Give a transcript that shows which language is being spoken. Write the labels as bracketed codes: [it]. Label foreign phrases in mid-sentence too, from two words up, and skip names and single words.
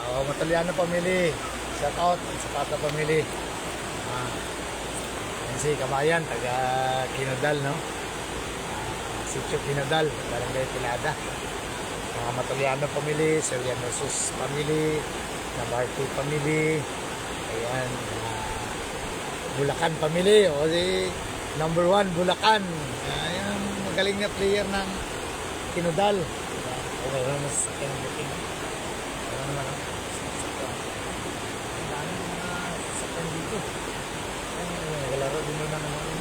[tl] Oh, Matuliano family. [en] Shout out Zapata family. [tl] Yan si Kabayan, taga Kinodal, no? Sitio Kinodal, Barangay Pilada. Mga Matuliano family, Serianosus family, Nabarty family. Ayan. Bulacan family. O si number 1, Bulacan. Ayan, magaling na player ng Kinodal. Okay, wala na sa akin ang booking. Wala naman ang sasakyan. Ang dami mga sasakyan dito. Nagalaro din na naman yun.